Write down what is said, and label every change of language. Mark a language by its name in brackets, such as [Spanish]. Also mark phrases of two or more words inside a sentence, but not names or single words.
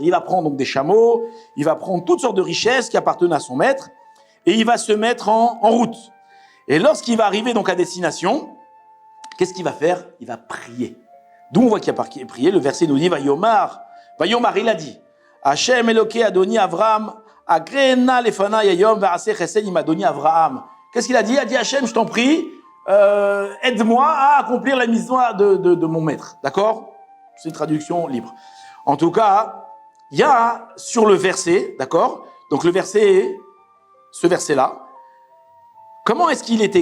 [French] Il va prendre donc des chameaux, il va prendre toutes sortes de richesses qui appartenaient à son maître, et il va se mettre en route. Et lorsqu'il va arriver donc à destination, qu'est-ce qu'il va faire? Il va prier. D'où on voit qu'il a prié, le verset nous dit, Vayomar, il a dit, [Hebrew] השם אלוקי אדוני אברהם, הקרה נא לפני היום ועשה חסד עם אדוני אברהם. [French] Qu'est-ce qu'il a dit? Il a dit, Hachem, je t'en prie, aide-moi à accomplir la mission de mon maître. D'accord? C'est une traduction libre. En tout cas, il y a sur le verset, d'accord? Donc le verset, ce verset-là, comment est-ce qu'il est écrit?